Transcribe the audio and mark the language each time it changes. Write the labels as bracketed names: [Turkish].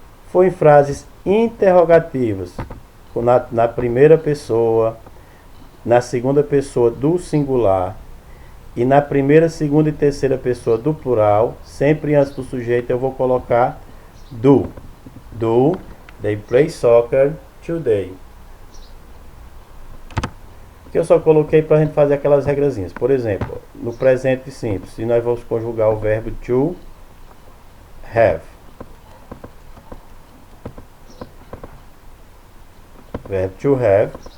[Portuguese] For em frases interrogativas, na primeira pessoa, na segunda pessoa do singular e na primeira, segunda e terceira pessoa do plural, sempre antes do sujeito eu vou colocar do. [English] Do they play soccer today? [Portuguese] Que eu só coloquei para a gente fazer aquelas regrazinhas. Por exemplo, no presente simples, se nós vamos conjugar o verbo to have. Verbo to have.